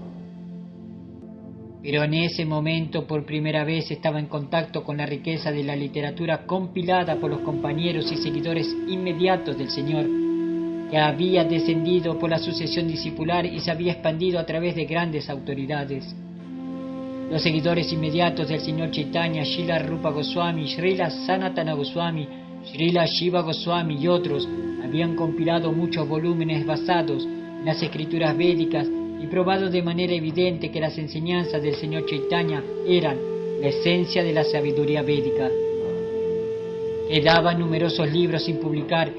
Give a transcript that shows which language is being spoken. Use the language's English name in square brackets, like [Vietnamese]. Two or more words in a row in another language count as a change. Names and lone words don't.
[Spanish] Pero en ese momento por primera vez estaba en contacto con la riqueza de la literatura compilada por los compañeros y seguidores inmediatos del Señor, que había descendido por la sucesión discipular y se había expandido a través de grandes autoridades. Los seguidores inmediatos del Señor Chaitanya, Srila Rupa Goswami, Srila Sanatana Goswami, Srila Shiva Goswami y otros, habían compilado muchos volúmenes basados en las escrituras védicas y probado de manera evidente que las enseñanzas del señor Chaitanya eran la esencia de la sabiduría védica. Quedaban numerosos libros sin publicar.